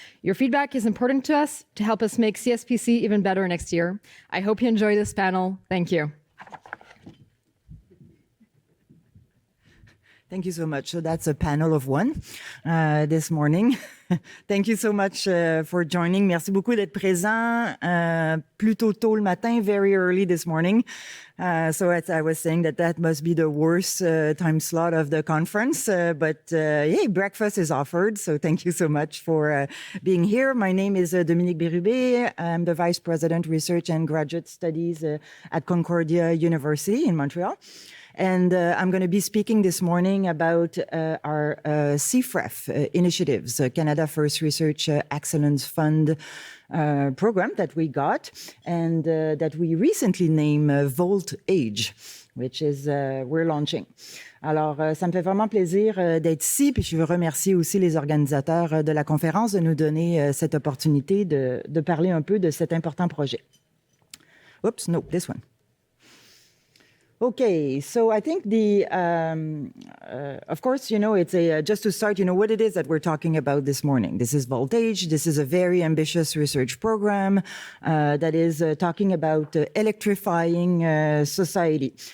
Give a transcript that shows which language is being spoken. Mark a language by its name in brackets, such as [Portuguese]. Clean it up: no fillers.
[English] Your feedback is important to us to help us make CSPC even better next year. I hope you enjoy this panel. Thank you. Thank you so much. So that's a panel of one this morning. Thank you so much for joining. [French] Merci beaucoup d'être présent plutôt tôt le matin, [English] very early this morning. So as I was saying, that must be the worst time slot of the conference. But hey, breakfast is offered. So thank you so much for being here. My name is Dominique Bérubé. I'm the Vice President, Research and Graduate Studies at Concordia University in Montreal. And I'm going to be speaking this morning about our CFREF initiatives, Canada First Research Excellence Fund program that we got and that we recently named Volt Age, which is we're launching. [French] Alors, ça me fait vraiment plaisir d'être ici, puis je veux remercier aussi les organisateurs de la conférence de nous donner cette opportunité de parler un peu de cet important projet. [English] Oops, no, this one. Okay, so I think of course, it's just to start, what it is that we're talking about this morning. This is Voltage. This is a very ambitious research program that is talking about electrifying society.